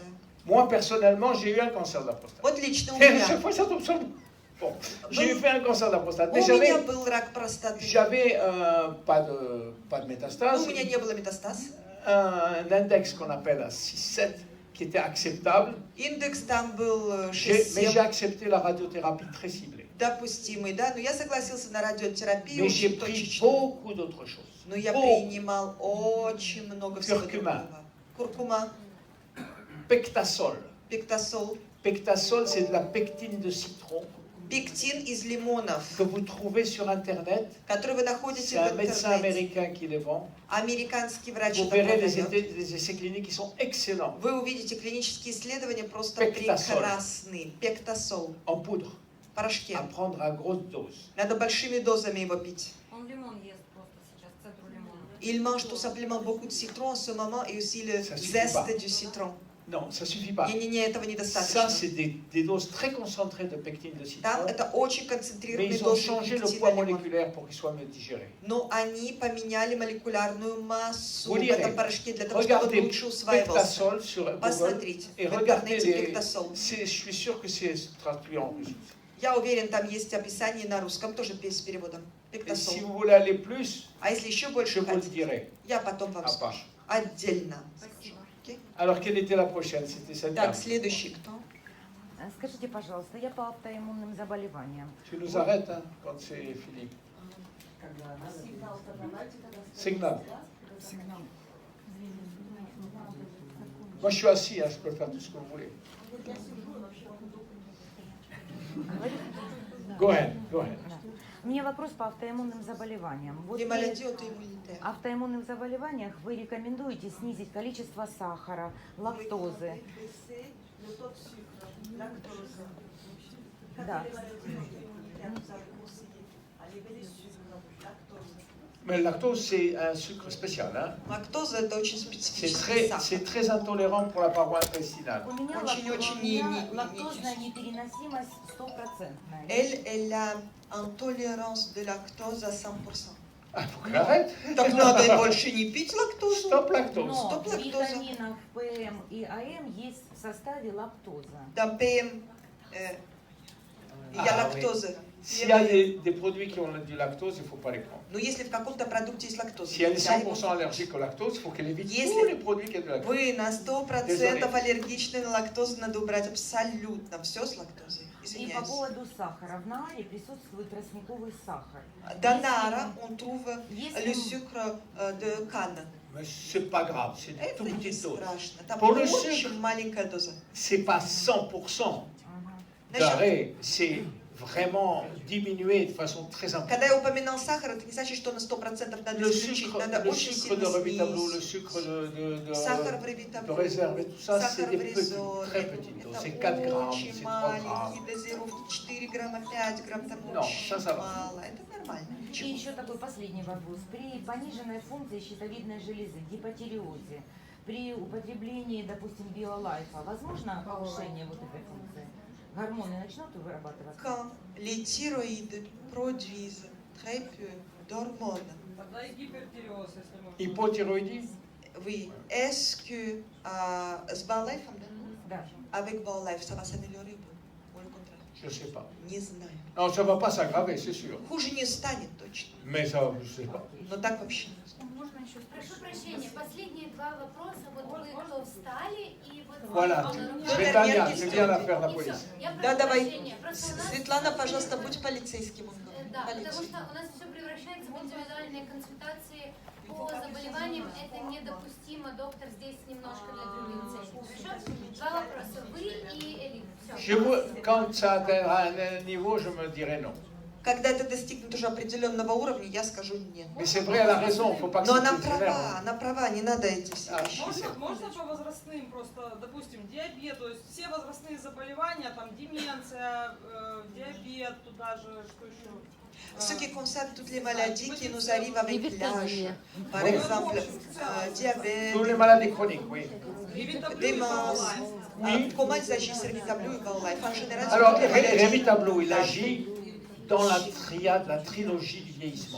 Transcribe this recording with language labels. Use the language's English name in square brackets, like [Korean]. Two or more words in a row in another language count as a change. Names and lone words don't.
[French] Moi, personnellement, j'ai eu un cancer de la prostate. [Russian] Вот лично у [French] Et [Russian] меня. [French] chaque fois, ça tombe sur... Bon, j'ai fait un cancer de la prostate, [Russian] У [French] mais [Russian] меня был рак простаты. [French] j'avais pas de métastase, [Russian] У меня не было метастаз. [French] un index qu'on appelle à 6-7 qui était acceptable, [Russian] Индекс там был [French] mais j'ai [Russian] 6-7, [French] accepté la radiothérapie très ciblée. [Russian] допустимый, да, но я согласился на радиотерапию [French] Mais j'ai [Russian] очень [French] pris [Russian] точечно. [French] beaucoup d'autres choses. [Russian] Но я [French] Beaucoup. [Russian] принимал очень много всего Куркума. другого. Куркума, [French] Pectasol. [Russian] пектасол. [French] Pectasol, c'est de la pectine de citron. [Russian] Пектин из лимонов, [French] que vous trouvez sur Internet. [Russian] который вы [French] C'est [Russian] находите [French] un [Russian] в [French] médecin [Russian] интернете. [French] américain qui les vend. [Russian] Американский врач [French] Vous [Russian] это [French] verrez [Russian] продает. [French] des essais cliniques qui sont excellents. [Russian] Вы увидите клинические исследования просто Пектасол. прекрасные. Пектасол [French] En poudre, [Russian] в порошке. [French] à prendre à grosse dose. [Russian] Надо большими дозами его пить. Он лимон ест просто сейчас, цедру лимона. [French] Il mange tout simplement beaucoup de citron en ce moment et aussi le Ça suffit pas. zeste du citron. Non, ça suffit pas. [Russian] Не-не-не, этого [French] Ça, [Russian] недостаточно. [French] c'est des doses très concentrées de pectine de citron. [Russian] Там это очень [French] Mais [Russian] концентрированные [French] ils ont [Russian] дозы [French] changé le [Russian] пектина [French] poids [Russian] лимона. [French] moléculaire pour qu'il soit mieux digéré. [Russian] Но они поменяли молекулярную массу [French] Vous [Russian] в [French] lirez. [Russian] этом порошке для того, чтобы он [French] Regardez [Russian] лучше усваивался. [French] Pectasol sur Google [Russian] Посмотрите, [French] et [Russian] в [French] regardez [Russian] интернете [French] les. [Russian] Пектасол. [French] Je suis sûr que c'est traduit en russe. [Russian] Я уверен, там есть описание на русском, тоже с переводом. [French] Et si [Russian] Пектасол. [French] vous voulez aller plus, [Russian] А если еще [French] je [Russian] больше [French] vous le [Russian] хотите, [French] dirai. [Russian] я потом вам [French] À [Russian] скажу. [French] part. [Russian] Отдельно. Спасибо. [French] Alors, quelle était la prochaine? C'était cette dame. [Russian] Так, следующий кто? Скажите, пожалуйста, я по автоиммунным заболеваниям. [French] Tu nous arrêtes hein, quand c'est fini. Signal. Moi, je suis assis, hein, je peux faire tout ce que vous voulez. [English] Go ahead, go ahead. [Russian] У меня вопрос по автоиммунным заболеваниям. Вот [French] Les [Russian] при [French] maladies auto-immunitaires. [Russian] автоиммунных заболеваниях вы рекомендуете снизить количество сахара, лактозы. Да. [French] Mais le lactose, c'est un sucre spécial. Hein. [Russian] Лактоза это очень [French] C'est [Russian] специфический [French] très, c'est [Russian] сахар. [French] très intolérant pour la paroi intestinale. [Russian] У меня, Очень-очень у меня не- лактозная непереносимость стопроцентная. [French] Elle a une tolérance de lactose à 100%. Ah, faut qu'elle arrête. [Russian] Так надо больше не пить лактозу. [French] Stop lactose. [Russian] Но Стоп в лактоза. витаминах ПМ и АМ есть в составе лактоза. [French] Dans PM, il y a Ah, oui. lactose. S'il y a des produits qui ont du lactose, il ne faut pas les prendre. [Russian] Но если в каком-то продукте есть лактоза, [French] Si elle est [Russian] нельзя его [French] 100% allergique au lactose, il faut qu'elle évite [Russian] Если [French] tous les produits qui ont du lactose. [Russian] Вы на 100% [French] Désolé. [Russian] аллергичны на лактозу, надо убрать абсолютно все с лактозой. И по Извиняюсь. поводу сахара. В нааре присутствует тростниковый сахар. [French] Dans Nara, on trouve [Russian] Если [French] le sucre de canne. Mais c'est pas grave, c'est une [Russian] Это [French] toute [Russian] не [French] petite dose. [Russian] страшно. Там [French] Pour le [Russian] очень [French] sucre, [Russian] маленькая доза. [French] c'est pas 100% [Russian] Насчет- [French] d'arrêt, c'est vraiment diminué de façon très importante. [Russian] Когда я упоминал сахар, это не значит, что на 100% надо [French] Le [Russian] исключить. Надо [French] le [Russian] очень [French] sucre de [Russian] сильно [French] Revitablo, le [Russian] снизить. [French] sucre de [Russian] Сахар в [French] de [Russian] ревитаблю, [French] réserve et tout ça, c'est [Russian] сахар [French] des [Russian] в [French] petites, [Russian] резоле. [French] très petites doses. C'est [Russian] Это [French] 4 grammes, [Russian] очень [French] c'est 3 grammes. [Russian] маленькие дозировки, 4 грамма, 5 грамм, там [French] Non, [Russian] очень [French] ça va. [Russian] мало. Это нормально. И Ничего. еще такой последний вопрос. При пониженной функции щитовидной железы, гипотиреозе, при употреблении, допустим, биолайфа, возможно повышение вот этой функции? Гормоны начнут вырабатываться? [French] Quand les thyroïdes produisent très peu d'hormones, [Russian] Тогда и гипертиреоз, если можно. [French] Hypothyroïdie, oui, est-ce que с BioLife, [Russian] Да. [French] avec BioLife, ça va s'améliorer ou le contraire? je ne sais pas. [Russian] Не знаю. [French] Non, ça ne va pas s'aggraver, c'est sûr. [Russian] Хуже не станет точно, [French] Mais ça, je ne sais pas. [Russian] но так вообще. Можно еще? Прошу прощения, последние два вопроса. Вот вы кто встали и вот... [French] Voilà, [Russian] Кто Светлана, нервничает? [French] je viens d'affaire la [Russian] И всё. [French] police. [Russian] Я Да, прошу давай. прощения. Просто у нас- Светлана, пожалуйста, будь полицейским. Он говорит. Да, потому Полиция. что у нас все превращается в индивидуальные консультации по заболеваниям. Это недопустимо. Доктор здесь немножко для других целей. Хорошо? Два вопроса. Вы и Элина. [French] Je vous- quand ça atteindra un niveau, je me dirai non. [Russian] Когда это достигнет уже определенного уровня, я скажу нет. [French] Mais c'est vrai, elle a raison, il ne faut pas que [Russian] Но [French] ça [Russian] она [French] devienne [Russian] права, она права, не надо эти все [French] Ah, [Russian] вещи. Можно по возрастным просто, допустим, диабет, то есть все возрастные заболевания, там деменция, диабет, туда же, что еще? [French] Ce qui concerne toutes les maladies qui nous arrivent avec l'âge, par exemple diabète, Toutes les maladies chroniques, oui. démence, comment ils agissent Revitablo et BioLife en général sur Alors, toutes les maladies. Revitablo, il agit dans la triade, la trilogie du vieillissement.